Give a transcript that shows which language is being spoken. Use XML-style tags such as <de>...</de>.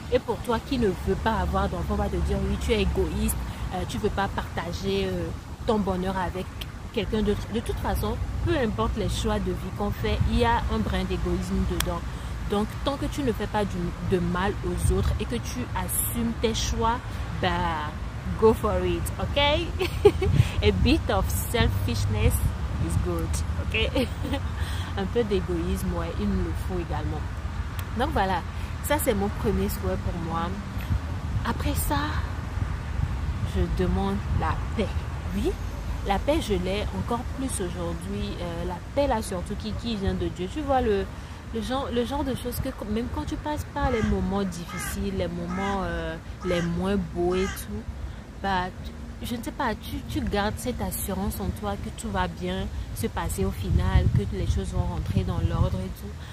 <fr>Et pour toi qui ne veux pas avoir d'enfant, va te dire oui, tu es égoïste, tu ne veux pas partager ton bonheur avec quelqu'un d'autre. De toute façon, peu importe les choix de vie qu'on fait, il y a un brin d'égoïsme dedans. Donc, tant que tu ne fais pas de mal aux autres et que tu assumes tes choix, bah,</fr> <en>go for it, ok? A bit of selfishness is good, ok?</en> <fr>Un peu d'égoïsme, ouais, il nous le faut également. Donc voilà, ça c'est mon premier souhait pour moi. Après ça, je demande la paix. Oui, la paix, je l'ai encore plus aujourd'hui. La paix là surtout qui vient de Dieu. Tu vois le genre de choses que même quand tu passes par les moments difficiles, les moments les moins beaux et tout, bah, je ne sais pas, tu gardes cette assurance en toi que tout va bien se passer au final, que les choses vont rentrer dans l'ordre et tout.</fr>